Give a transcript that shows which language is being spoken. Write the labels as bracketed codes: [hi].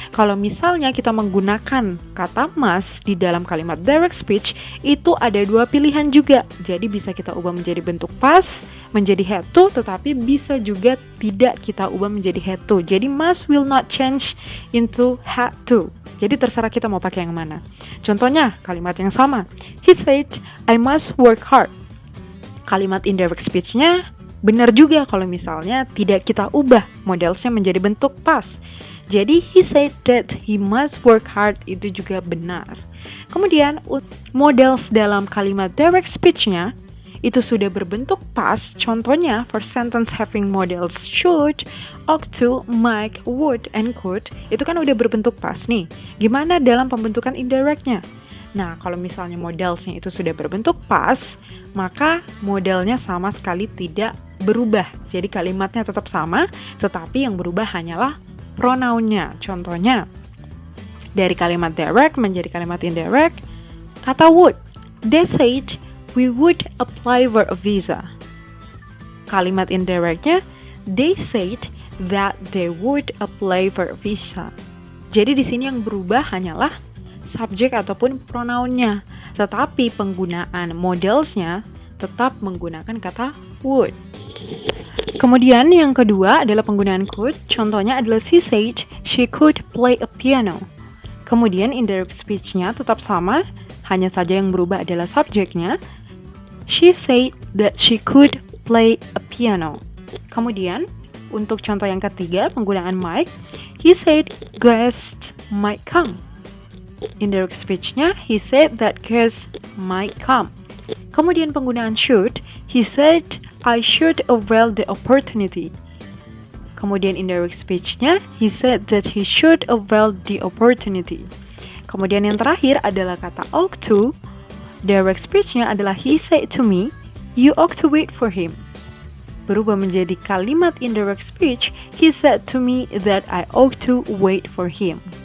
[id] Kalau misalnya kita menggunakan kata must di dalam kalimat direct speech, itu ada dua pilihan juga. Jadi bisa kita ubah menjadi bentuk past, menjadi had to, tetapi bisa juga tidak kita ubah menjadi had to. Jadi [en] must will not change into had to. [id] Jadi terserah kita mau pakai yang mana. Contohnya, kalimat yang sama. [en] He said, I must work hard. [id] Kalimat indirect speech-nya benar juga kalau misalnya tidak kita ubah modelsnya menjadi bentuk past. Jadi [en] he said that he must work hard [id] itu juga benar. [en] Kemudian models dalam kalimat direct speech-nya itu sudah berbentuk past. Contohnya first sentence having models should, ought to, might, would, and could. [id] Itu kan udah berbentuk past nih. Gimana dalam pembentukan indirect-nya? Nah, kalau misalnya modelsnya itu sudah berbentuk past, maka modelnya sama sekali tidak berubah. Jadi kalimatnya tetap sama, tetapi yang berubah hanyalah pronounnya. Contohnya, dari kalimat direct menjadi kalimat indirect, kata would. [en] They said, we would apply for a visa. [id] Kalimat indirectnya, [en] they said that they would apply for a visa. [id] Jadi di sini yang berubah hanyalah subjek ataupun pronounnya, tetapi penggunaan modelsnya tetap menggunakan kata would. Kemudian yang kedua adalah penggunaan could. Contohnya adalah [en] she said she could play a piano. [id] Kemudian indirect speech-nya tetap sama, hanya saja yang berubah adalah subjeknya. [en] She said that she could play a piano. [id] Kemudian untuk contoh yang ketiga, penggunaan might. [en] He said guests might come. Indirect speech-nya, he said that guests might come. [id] Kemudian penggunaan [en] should, he said, I should avail the opportunity. [id] Kemudian [en] indirect speech-nya, he said that he should avail the opportunity. [id] Kemudian yang terakhir adalah kata ought to. [en] Direct speech-nya adalah he said to me, you ought to wait for him. [id] Berubah menjadi kalimat [en] indirect speech, he said to me that I ought to wait for him.